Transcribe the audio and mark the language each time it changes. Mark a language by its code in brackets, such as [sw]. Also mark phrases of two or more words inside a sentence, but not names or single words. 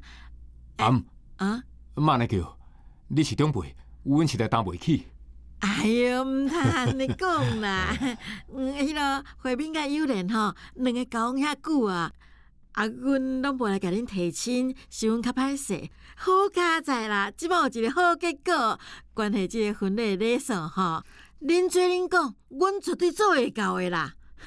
[nan] 啊？妈那叫，你是长辈，阮实在担袂起。哎呦，唔通安尼讲啦！迄个慧敏甲友莲吼，两个交往遐久啊，阮拢无来甲恁提亲，是阮较歹势。好佳哉啦，即摆有一个好结果，关系即个婚礼礼数吼，恁做恁讲，阮绝对做会到的啦。